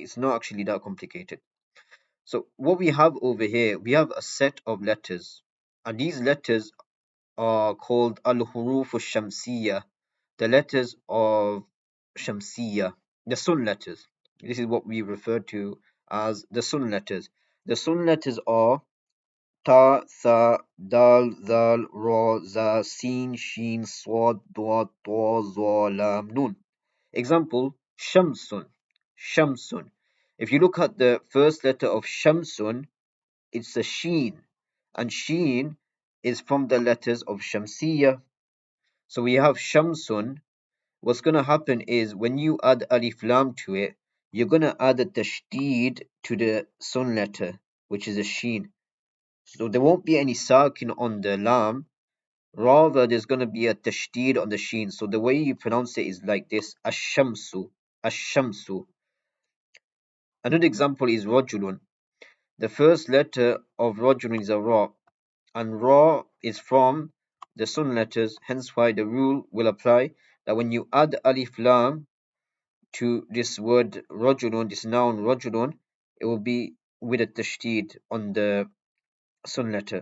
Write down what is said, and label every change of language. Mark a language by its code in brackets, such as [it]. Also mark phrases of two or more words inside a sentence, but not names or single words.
[en] It's not actually that complicated. So what we have over here, we have a set of letters, and these letters are called [ar] الحروف الشمسية, [en] the letters of Shamsiyya, the sun letters. This is what we refer to as the sun letters. The sun letters are [ar] تاء ثاء دال ذال راء زاي سين شين صاد ضاد طاء ظاء لام نون. [en] Example, Shamsun. Shamsun. If you look at the first letter of Shamsun, it's a sheen, and sheen is from the letters of Shamsiyya. So we have Shamsun. What's going to happen is when you add [ar] ألف لام [en] to it, you're going to add a tashdid to the sun letter, which is a sheen. So there won't be any sakin on the lam. Rather, there's going to be a tashdid on the sheen. So the way you pronounce it is like this: [ar] الشمسُ، الشمسُ. [en] Another example is rajulun. The first letter of rajulun is a ra, and ra is from the sun letters. Hence, why the rule will apply that when you add [ar] ألف لام [en] to this word rajulun, this noun rajulun, it will be with a tashdid on the sun letter.